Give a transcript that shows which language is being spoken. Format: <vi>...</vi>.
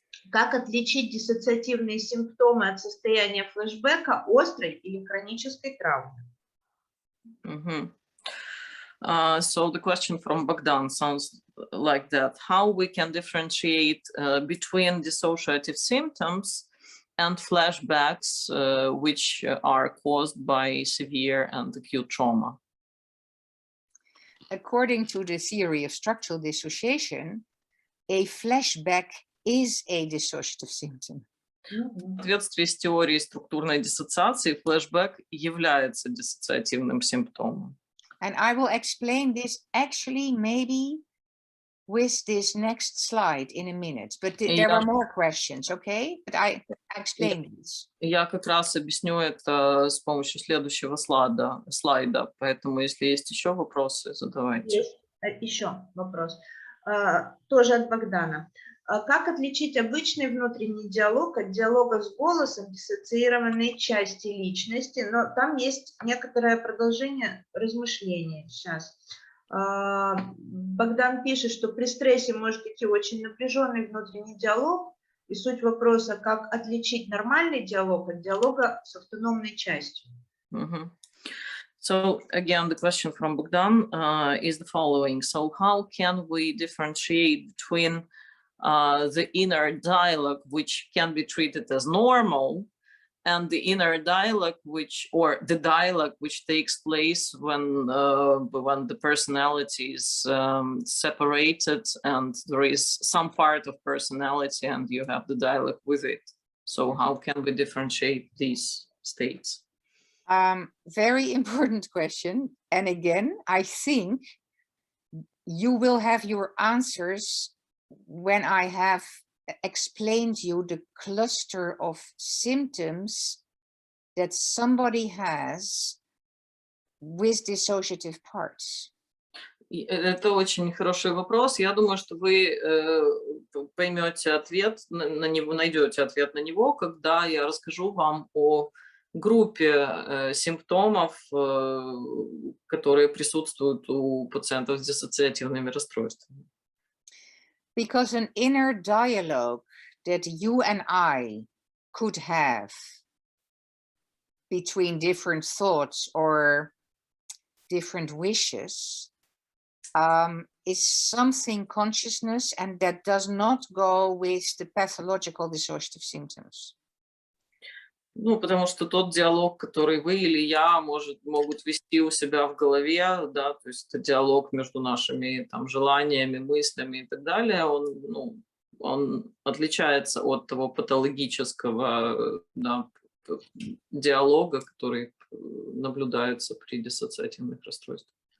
<ru>Как отличить диссоциативные симптомы от состояния флешбека, острой или хронической травмы?</ru> <en>So the question from Bogdan sounds like that. How we can differentiate between dissociative symptoms and flashbacks, which are caused by severe and acute trauma? According to the theory of structural dissociation, a flashback is a dissociative symptom.</en> <ru>В соответствии с теорией структурной диссоциации, флешбэк является диссоциативным симптомом.</ru> <en>And I will explain this actually maybe with this next slide in a minute, but there are more questions, okay? But I explain this.</en> <ru>Я как раз объясню это с помощью следующего слайда, поэтому если есть еще вопросы, задавайте. Есть еще вопрос, тоже от Богдана. Как отличить обычный внутренний диалог от диалога с голосом диссоциированной части личности? Но там есть некоторое продолжение размышления сейчас. Богдан пишет, что при стрессе может идти очень напряженный внутренний диалог, и суть вопроса, как отличить нормальный диалог от диалога с автономной частью.</ru> <en>So again, the question from Bogdan is the following. So how can we differentiate between the inner dialogue, which can be treated as normal, and the inner dialogue, or the dialogue which takes place when the personality is separated and there is some part of personality and you have the dialogue with it. So how can we differentiate these states? Very important question. And again, I think you will have your answers when I have explained you the cluster of symptoms that somebody has with dissociative parts.</en> <ru>Это очень хороший вопрос. Я думаю, что вы поймете ответ на него, найдете ответ на него, когда я расскажу вам о группе симптомов, которые присутствуют у пациентов с диссоциативными расстройствами.</ru> <en>Because an inner dialogue that you and I could have between different thoughts or different wishes is something consciousness, and that does not go with the pathological dissociative symptoms.</en> <ru>Ну, потому что тот диалог, который вы или я могут вести у себя в голове, да, то есть это диалог между нашими там желаниями, мыслями и так далее, он отличается от того патологического, да, диалога, который наблюдается при диссоциативных расстройствах.</ru>